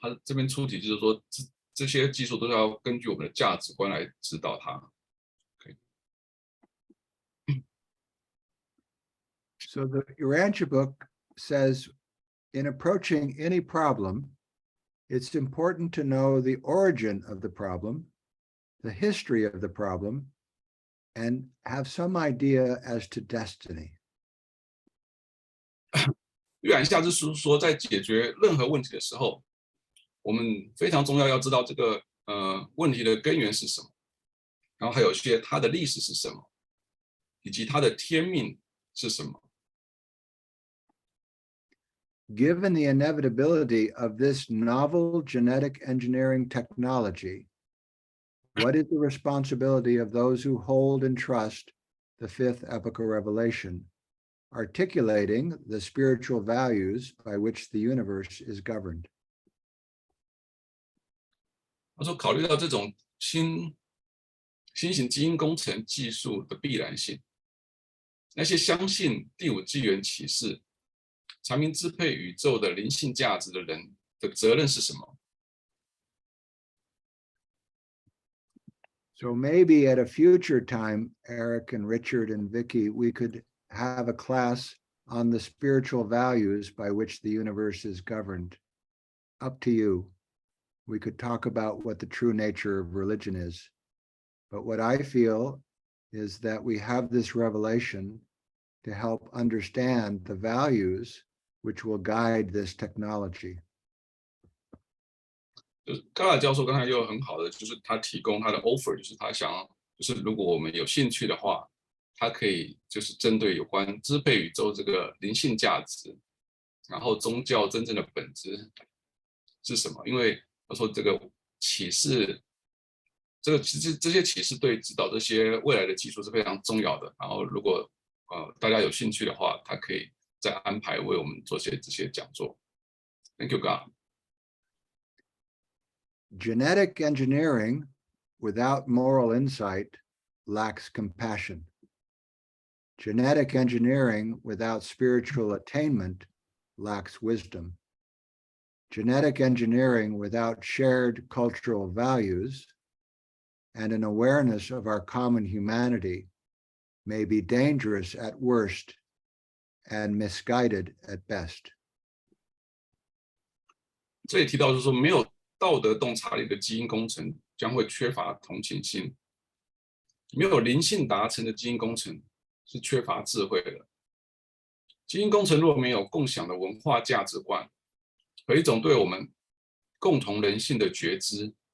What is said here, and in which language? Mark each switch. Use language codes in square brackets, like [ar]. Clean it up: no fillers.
[zh] 他这边出题就是说，这些技术都是要根据我们的价值观来指导它。 [en] So the Urantia book says, in approaching any problem, it's important to know the origin of the problem, the history of the problem, and have some idea as to destiny. [zh] 约翰夏之书说，在解决任何问题的时候，我们非常重要要知道这个问题的根源是什么，然后还有一些它的历史是什么，以及它的天命是什么。 [en] Given the inevitability of this novel genetic engineering technology, what is the responsibility of those who hold and trust the fifth epochal revelation, articulating the spiritual values by which the universe is governed? [zh] 他说，考虑到这种新型基因工程技术的必然性，那些相信第五纪元启示、阐明支配宇宙的灵性价值的人的责任是什么？ [en] So maybe at a future time, Eric and Richard and Vicky, we could have a class on the spiritual values by which the universe is governed. Up to you. We could talk about what the true nature of religion is. But what I feel is that we have this revelation to help understand the values which will guide this technology. [zh] 就是高尔教授刚才又很好的，就是他提供他的 offer， 就是他想要，就是如果我们有兴趣的话，他可以就是针对有关支配宇宙这个灵性价值，然后宗教真正的本质是什么？因为他说这个启示，这些启示对指导这些未来的技术是非常重要的。然后如果大家有兴趣的话，他可以再安排为我们做这些讲座。 [en] Thank you, God. Genetic engineering without moral insight lacks compassion. Genetic engineering without spiritual attainment lacks wisdom. Genetic engineering without shared cultural values and an awareness of our common humanity may be dangerous at worst and misguided at best. [zh] 这里提到就是说，没有道德洞察力的基因工程将会缺乏同情心，没有灵性达成的基因工程是缺乏智慧的。基因工程若没有共享的文化价值观和一种对我们共同人性的觉知，